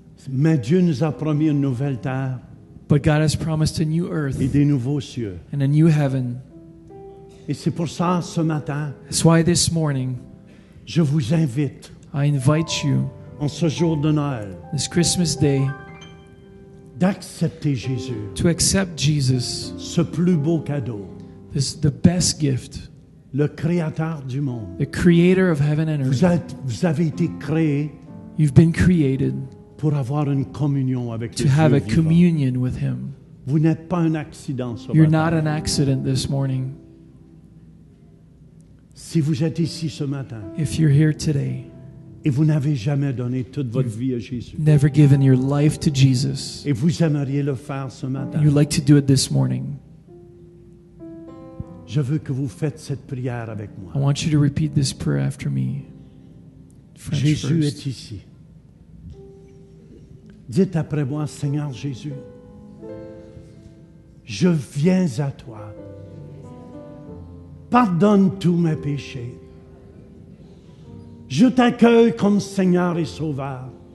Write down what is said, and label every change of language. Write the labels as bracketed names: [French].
[French] Mais Dieu nous a promis une nouvelle terre [English] But God has promised a new earth [French] et des nouveaux cieux. [English] and a new heaven. [French] Et c'est pour ça, ce matin, [English] That's why this morning, [French] je vous invite, [English] I invite you, [French] en ce jour de Noël, [English] this Christmas day, [French] d'accepter Jésus, [English] to accept Jesus, [French] ce plus beau cadeau, [English] the best gift, [French] le Créateur du monde. [English] the creator of heaven and earth. [French] Vous avez été créé [English] You've been created [French] pour avoir une communion avec [English] to [French] le [English] have [French] Dieu [English] a [French] vivant. [English] communion with him. [French] Vous n'êtes pas un accident ce [English] You're [French] matin. [English] not an accident this morning. [French] Si vous êtes ici ce matin [English] If you're here today, [French] et vous n'avez jamais donné toute votre vie à Jésus, [English] never given your life to Jesus, [French] et vous aimeriez le faire ce matin, [English] you'd like to do it this morning, [French] je veux que vous faites cette prière avec moi. [English] I want you to repeat this prayer after me. French [French] Jésus [English] first. [French] est ici. Dites après moi, Seigneur Jésus, je viens à toi. Pardonne tous mes péchés. Je t'accueille comme Seigneur et Sauveur.